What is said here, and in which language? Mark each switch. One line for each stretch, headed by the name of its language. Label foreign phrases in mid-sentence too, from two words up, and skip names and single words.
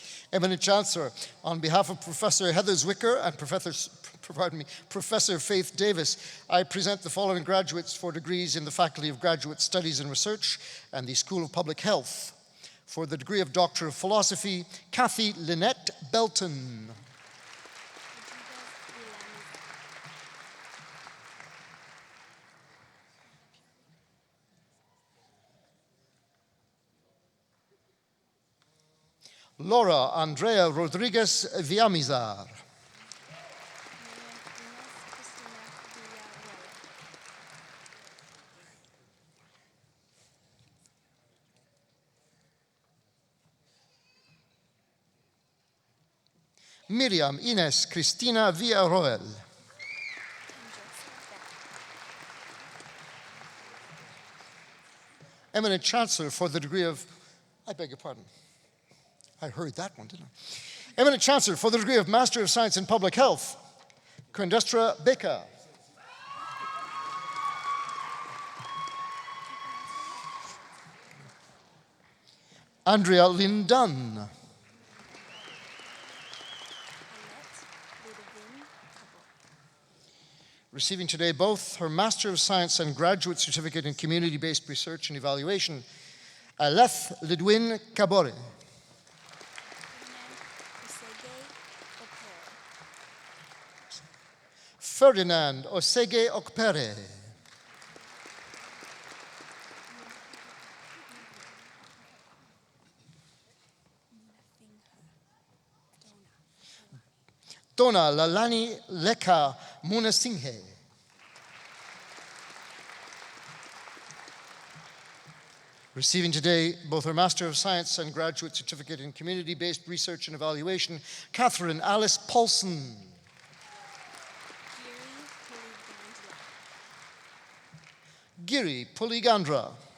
English: Eminent Chancellor, on behalf of Professor Heather Zwicker and Professor Faith Davis, I present the following graduates for degrees in the Faculty of Graduate Studies and Research and the School of Public Health. For the degree of Doctor of Philosophy, Kathy Lynette Belton. Laura Andrea Rodriguez Villamizar. Miriam Ines Cristina Villarroel. Eminent Chancellor for the degree of, I beg your pardon, I heard that one, didn't I? Eminent Chancellor for the degree of Master of Science in Public Health, Quindestra Baker. Andrea Lynn Dunn. Receiving today both her Master of Science and Graduate Certificate in Community-Based Research and Evaluation, Aleth Lidwin Kabore. Ferdinand Osege Okpere. Donna Lalani Leka Munasinghe. Receiving today both her Master of Science and Graduate Certificate in Community-Based Research and Evaluation, Catherine Alice Paulson. Giri Puligandra.